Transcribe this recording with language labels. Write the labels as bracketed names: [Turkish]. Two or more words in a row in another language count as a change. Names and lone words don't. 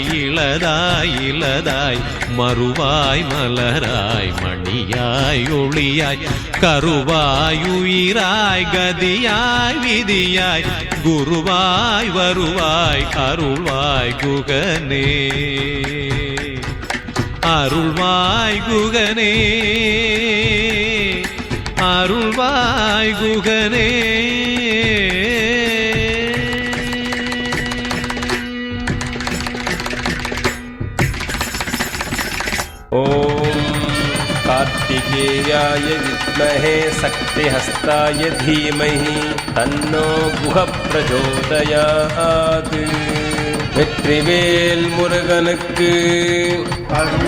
[Tamil] உள்ளதாய் இலதாய் மறுவாய் மலராய் மணியாய் ஒளியாய் கருவாய் உயிராய் கதியாய் விதியாய் குருவாய் வருவாய் அருள்வாய் குகனே அருள்வாய் குகனே அருள்வாய் குகனே [Sanskrit] कार्तिकेयाय विद्महे शक्तिहस्ताय धीमहि तन्नो गुहः प्रचोदयात् [Tamil] வெற்றிவேல் முருகனுக்கு